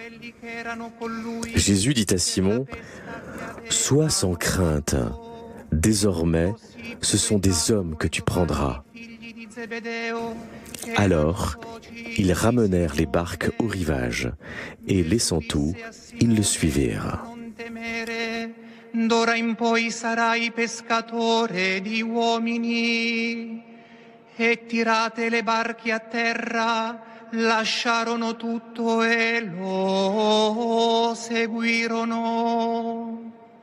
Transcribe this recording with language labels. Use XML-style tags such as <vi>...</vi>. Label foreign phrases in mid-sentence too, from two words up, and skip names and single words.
<fr>Jésus dit à Simon : « Sois sans crainte, désormais, ce sont des hommes que tu prendras. » Alors, ils ramenèrent les barques au rivage, et laissant tout, ils le suivirent.</fr> <it>D'ora in poi sarai pescatore di uomini. E tirate le barche a terra, lasciarono tutto e lo seguirono.</it>